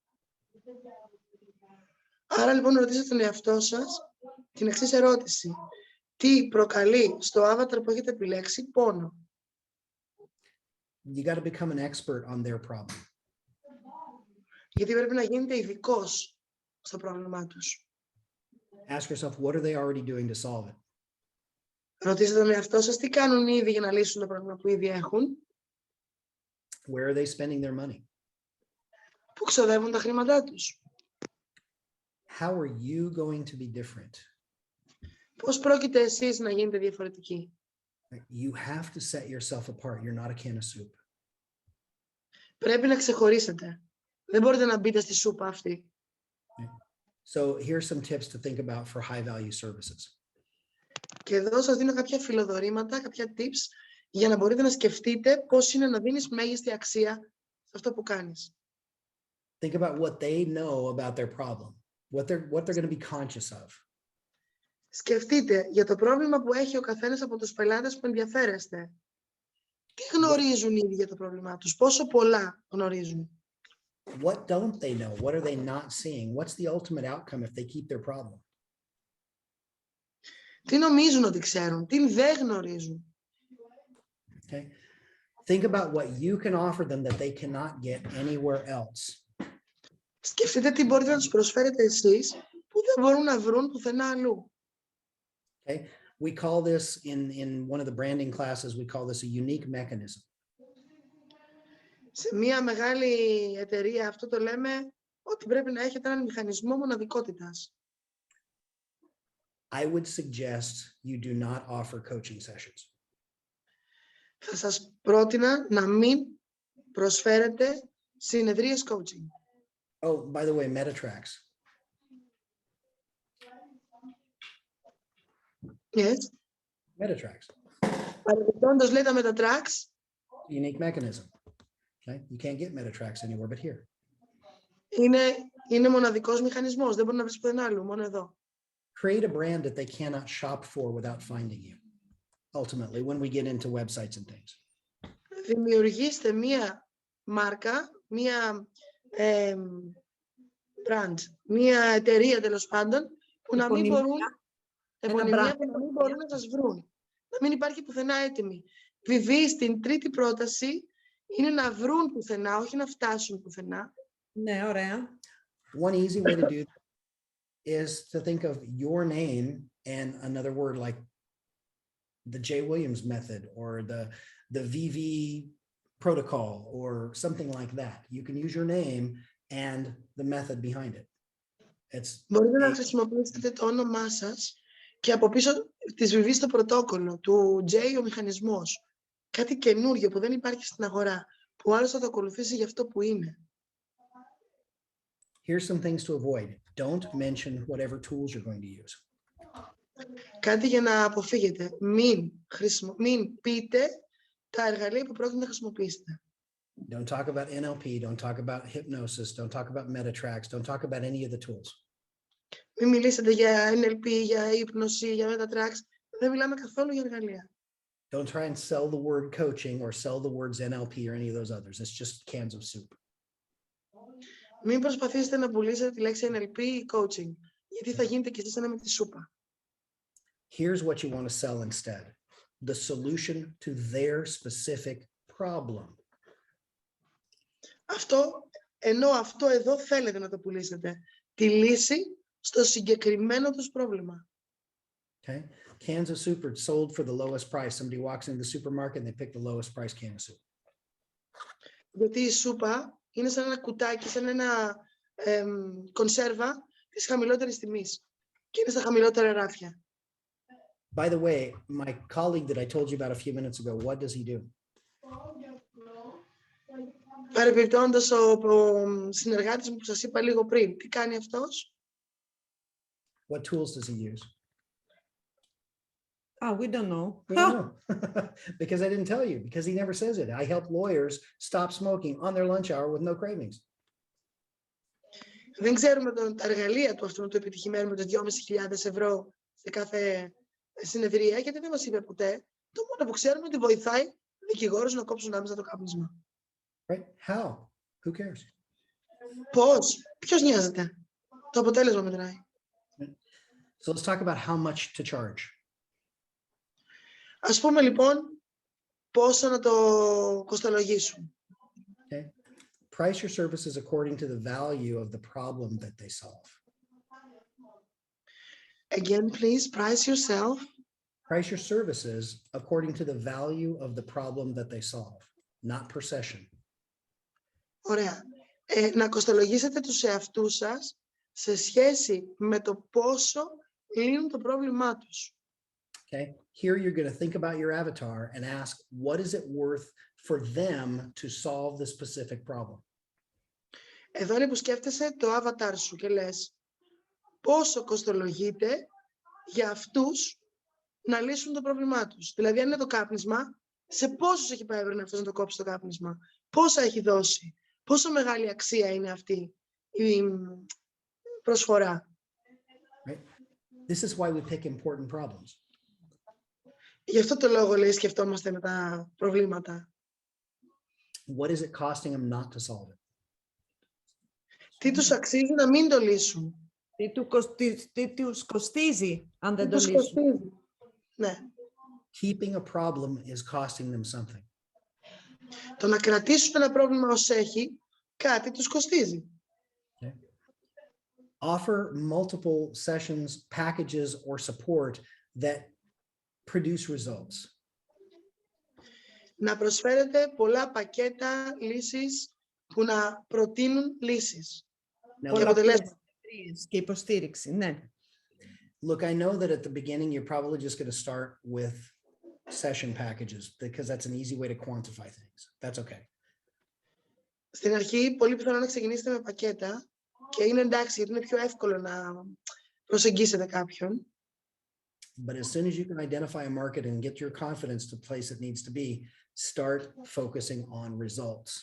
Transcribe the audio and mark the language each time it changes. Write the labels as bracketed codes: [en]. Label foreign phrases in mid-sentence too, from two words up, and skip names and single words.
[el] Άρα λοιπόν ρωτήστε τον εαυτό σας την εξής ερώτηση. Τι προκαλεί στο avatar που έχετε επιλέξει πόνο? [en] You got to become an expert on their problem. [el] Γιατί πρέπει να γίνετε ειδικός στο πρόβλημά τους. [en] Ask yourself, what are they already doing to solve it? [el] Ρωτήστε τον εαυτό σας τι κάνουν ήδη για να λύσουν το πρόβλημα που ήδη έχουν. [en] Where are they spending their money? [el] Πού ξοδεύουν τα χρήματά τους. [en] How are you going to be different? [el] Πώς πρόκειται εσείς να γίνετε διαφορετικοί. [en] You have to set yourself apart. You're not a can of soup. [el] Πρέπει να ξεχωρίσετε. Δεν μπορείτε να μπείτε στη σούπα αυτή. [en] So here's some tips to think about for high value services. [el] Και εδώ σας δίνω κάποια φιλοδορήματα, κάποια tips για να μπορείτε να σκεφτείτε πώς είναι να δίνεις μέγιστη αξία σε αυτό που κάνεις. [en] Think about what they know about their problem, what they're going to be conscious of. [el] Σκεφτείτε για το πρόβλημα που έχει ο καθένας από τους πελάτες που ενδιαφέρεστε. Τι γνωρίζουν ήδη για το πρόβλημά τους, πόσο πολλά γνωρίζουν. [en] What don't they know? What are they not seeing? What's the ultimate outcome if they keep their problem? [el] Τι νομίζουν ότι ξέρουν, τι δεν γνωρίζουν. [en] Okay. Think about what you can offer them that they cannot get anywhere else. [el] Σκεφτείτε τι μπορείτε να τους προσφέρετε εσείς που δεν μπορούν να βρουν πουθενά αλλού. [en] Okay. We call this in one of the branding classes, we call this a unique mechanism. [el] Σε μια μεγάλη εταιρεία αυτό το λέμε ότι πρέπει να έχετε έναν μηχανισμό μοναδικότητας. [en] I would suggest you do not offer coaching sessions. [el] Θα σας πρότεινα να μην προσφέρετε συνεδρίες coaching. [en] Oh, by the way, MetaTracks. Yes. MetaTracks. [el] Παραδείγματος λέει τα MetaTracks. [en] Unique mechanism. Okay. You can't get MetaTracks anywhere but here. [el] Είναι μοναδικός μηχανισμός. Δεν μπορεί να βρεις πουθενά άλλου, μόνο εδώ. [en] Create a brand that they cannot shop for without finding you. Ultimately, when we get into websites and things. [el] Δημιουργήστε μία μάρκα, μία brand, μία εταιρεία τέλος πάντων, που να μην μπορούν, επωνυμία που να μην μπορούν να σας βρουν. Να μην υπάρχει πουθενά έτοιμη. Βιβή, στην τρίτη πρόταση είναι να βρουν πουθενά, όχι να φτάσουν πουθενά. Ναι, ωραία. [en] One easy way to do that is to think of your name and another word like the J. Williams method or the VV protocol or something like that. You can use your name and the method behind it. [el] Μπορείτε να χρησιμοποιήσετε το όνομά σας και από πίσω της VV στο πρωτόκολλο, του J ο μηχανισμός. Κάτι καινούργιο που δεν υπάρχει στην αγορά, που άλλος θα το ακολουθήσει για αυτό που είναι. [en] Here's some things to avoid. Don't mention whatever tools you're going to use. [el] Κάτι για να αποφύγετε. Μην πείτε τα εργαλεία που πρόκειται να χρησιμοποιήσετε. [en] Don't talk about NLP, don't talk about hypnosis, don't talk about MetaTracks, don't talk about any of the tools. [el] Μην μιλήσετε για NLP, για ύπνωση, για MetaTracks. Δεν μιλάμε καθόλου για εργαλεία. [en] Don't try and sell the word coaching or sell the words NLP or any of those others. It's just cans of soup. [el] Μην προσπαθήσετε να πουλήσετε τη λέξη NLP ή coaching, γιατί θα γίνετε κι εσείς ένα με τη σούπα. [en] Here's what you want to sell instead. The solution to their specific problem. [el] Αυτό εδώ θέλετε να το πουλήσετε. Τη λύση στο συγκεκριμένο τους πρόβλημα. [en] Okay. Cans of soup are sold for the lowest price. Somebody walks into the supermarket and they pick the lowest price can of soup. [el] Γιατί η σούπα είναι σαν ένα κουτάκι, σαν ένα κονσέρβα της χαμηλότερης τιμής και είναι στα χαμηλότερα ράφια. [en] By the way, my colleague that I told you about a few minutes ago, what does he do? [el] Παρεμπιπτόντως, ο συνεργάτης μου που σας είπα λίγο πριν, τι κάνει αυτός? [en] What tools does he use? We don't know. We don't know. Because I didn't tell you, because he never says it. I help lawyers stop smoking on their lunch hour with no cravings. [el] Δεν ξέρουμε τα εργαλεία του αυτού του επιτυχημένου με τους 2.500 ευρώ σε κάθε συνεδρία, γιατί δεν μας είπε ποτέ. Το μόνο που ξέρουμε είναι ότι βοηθάει δικηγόρους να κόψουν άμεσα το κάπνισμα. [en] Right? How? Who cares? [el] Πώς? Ποιος νοιάζεται? Το αποτέλεσμα μετράει. [en] So let's talk about how much to charge. [el] Ας πούμε λοιπόν πόσο να το κοστολογήσουν. [en] Okay. Price your services according to the value of the problem that they solve. Again, please, price yourself. Price your services according to the value of the problem that they solve, not per session. [el] Ωραία. Να κοστολογήσετε τους εαυτούς σας σε σχέση με το πόσο λύνουν το πρόβλημά τους. [en] Okay. Here you're going to think about your avatar and ask, what is it worth for them to solve the specific problem? [el] Εδώ είναι που σκέφτεσαι το avatar σου και λες πόσο κοστολογείται για αυτούς να λύσουν το πρόβλημά τους. Δηλαδή, αν είναι το κάπνισμα, σε πόσους έχει πάει αυτός να το κόψει το κάπνισμα, πόσα έχει δώσει, πόσο μεγάλη αξία είναι αυτή η προσφορά. [en] Right? This is why we pick important problems. [el] Γι' αυτό το λόγο, λέει, σκεφτόμαστε με τα προβλήματα. What is it costing them not to solve it? Τι τους αξίζει να μην το λύσουν. Τι τους κοστίζει αν δεν το λύσουν. Κοστίζει. Ναι. [en] Keeping a problem is costing them something. [el] Το να κρατήσουν ένα πρόβλημα ως έχει, κάτι τους κοστίζει. [en] Okay. Offer multiple sessions, packages, or support that produce results. [el] Να προσφέρετε πολλά πακέτα λύσεις που να προτείνουν λύσεις. Και αποτελέσματα. Και υποστήριξη, ναι. [en] Look, I know that at the beginning, you're probably just going to start with session packages because that's an easy way to quantify things. That's okay. [el] Στην αρχή, πολύ πιθανό να ξεκινήσετε με πακέτα και είναι εντάξει, γιατί είναι πιο εύκολο να προσεγγίσετε κάποιον. [en] But as soon as you can identify a market and get your confidence to the place it needs to be, start focusing on results.